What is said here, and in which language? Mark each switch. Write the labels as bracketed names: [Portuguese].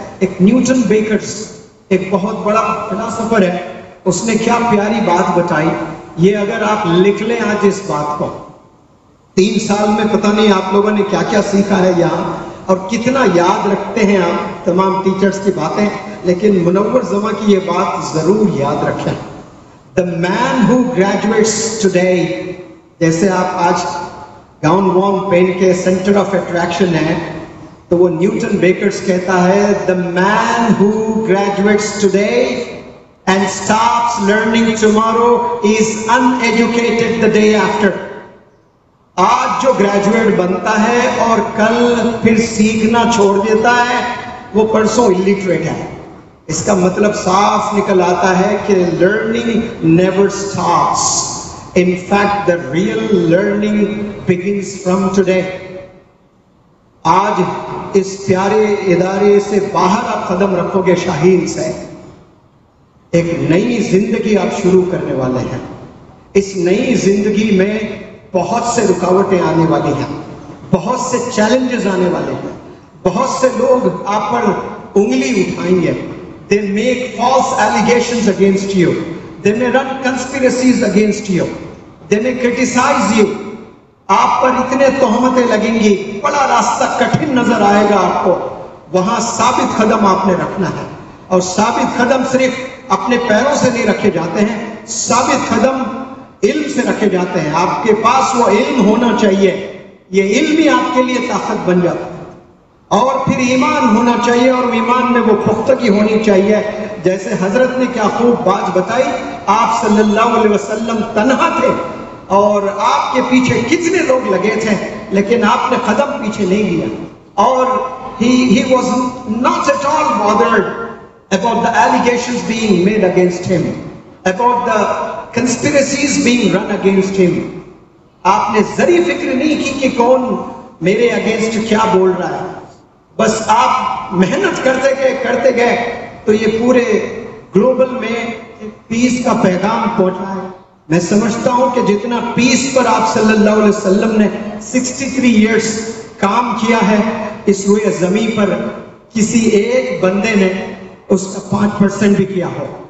[Urdu] ایک Newton bakers ایک بہت بڑا فلاسفر ہے، اس نے کیا پیاری بات بتائی. یہ اگر آپ لکھ لیں آج اس بات کو، 3 سال میں پتہ نہیں آپ لوگوں نے کیا کیا سیکھا ہے یہاں اور کتنا یاد رکھتے ہیں آپ تمام ٹیچرز کی باتیں، لیکن منور زماں کی یہ بات ضرور یاد رکھیں. [English] The man who graduates today، [Urdu] جیسے آپ آج گاؤن وان پہن کے سینٹر آف اٹریکشن ہے، تو وہ نیوٹن بیکرز کہتا ہے [English] the man who graduates today and stops learning tomorrow is uneducated the day after. [Urdu] آج جو گریجویٹ بنتا ہے اور کل پھر سیکھنا چھوڑ دیتا ہے وہ پرسوں illiterate ہے. اس کا مطلب صاف نکل آتا ہے کہ [English] learning never stops. In fact, the real learning begins from today. [Urdu] آج اس پیارے ادارے سے باہر آپ قدم رکھو گے شاہین سے، ایک نئی زندگی آپ شروع کرنے والے ہیں. اس نئی زندگی میں بہت سے رکاوٹیں آنے والی ہیں، بہت سے چیلنجز آنے والے ہیں، بہت سے لوگ آپ پر انگلی اٹھائیں گے. [English] They make false allegations against you. They may run conspiracies against you. They may criticize you. [Urdu] آپ پر اتنے تہمتیں لگیں گی, بڑا راستہ کٹھن نظر آئے گا آپ کو, وہاں ثابت قدم آپ نے رکھنا ہے. اور ثابت قدم صرف اپنے پیروں سے نہیں رکھے جاتے ہیں, ثابت قدم علم سے رکھے جاتے ہیں. آپ کے پاس وہ علم ہونا چاہیے, یہ علم ہی آپ کے لیے طاقت بن جاتا ہے. اور پھر ایمان ہونا چاہیے, اور ایمان میں وہ پختگی ہونی چاہیے. جیسے حضرت نے کیا خوب بات بتائی, آپ صلی اللہ علیہ وسلم تنہا تھے اور آپ کے پیچھے کتنے لوگ لگے تھے, لیکن آپ نے قدم پیچھے نہیں لیا. اور [English] he was not at all bothered about the allegations being made against him, about the conspiracies being run against him. [Urdu] آپ نے ذری فکر نہیں کی کہ کون میرے اگینسٹ کیا بول رہا ہے, بس آپ محنت کرتے گئے تو یہ پورے گلوبل میں پیس کا پیغام پہنچا ہے. میں سمجھتا ہوں کہ جتنا پیس پر آپ صلی اللہ علیہ وسلم نے 63 ایئرز کام کیا ہے, اس روئے زمین پر کسی ایک بندے نے اس کا 5% بھی کیا ہو.